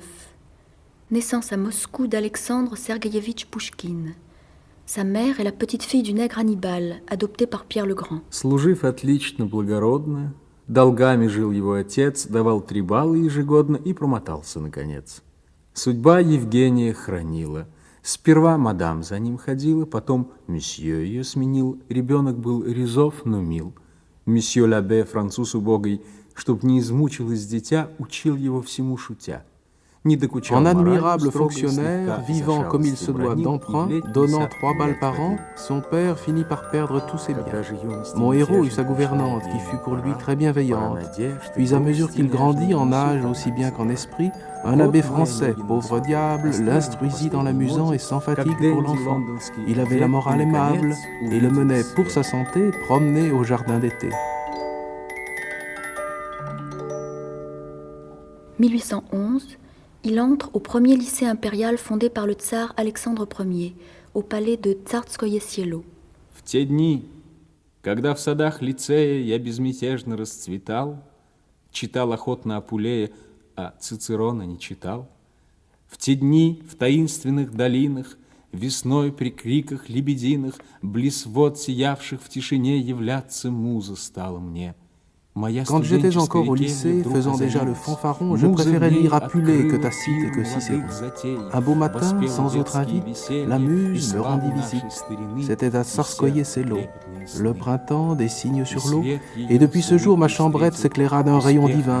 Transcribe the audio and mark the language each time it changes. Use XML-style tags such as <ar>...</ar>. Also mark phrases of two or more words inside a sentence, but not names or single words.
<fr>Naissance à Moscou d'Alexandre Sergueïevitch Pouchkine. Sa mère est la petite fille du nègre Hannibal, adoptée par Pierre le Grand.</fr> <ru>Служив отлично, благородно, долгами жил его отец, давал 3 балла ежегодно и промотался, наконец. Судьба Евгения хранила. Сперва мадам за ним ходила, потом месье ее сменил. Ребенок был резов, но мил. Месье Лабе, француз убогий, чтоб не измучилось дитя, учил его всему шутя.</ru> <fr>En admirable fonctionnaire, vivant comme il se doit d'emprunt, donnant 3 balles par an, son père finit par perdre tous ses biens. Mon héros eut sa gouvernante, qui fut pour lui très bienveillante. Puis à mesure qu'il grandit en âge aussi bien qu'en esprit, un abbé français, pauvre diable, l'instruisit en l'amusant et sans fatigue pour l'enfant. Il avait la morale aimable et le menait pour sa santé promener au jardin d'été. 1811, il entre au premier lycée impérial fondé par le tsar Alexandre Ier, au palais de Tsarskoye Sielo.</fr> <ru>В те дни, когда в садах лицея я безмятежно расцветал, читал охотно Апулея, а Цицерона не читал, в те дни в таинственных долинах, весной при криках лебединых, близ вод сиявших в тишине являться муза стала мне.</ru> <fr>Quand j'étais encore au lycée, faisant déjà le fanfaron, je préférais lire Apulée que Tacite et que Cicéron. Un beau matin, sans autre avis, la muse me rendit visite. C'était à Tsarskoye Selo, le printemps, des cygnes sur l'eau, et depuis ce jour ma chambrette s'éclaira d'un rayon divin.</fr>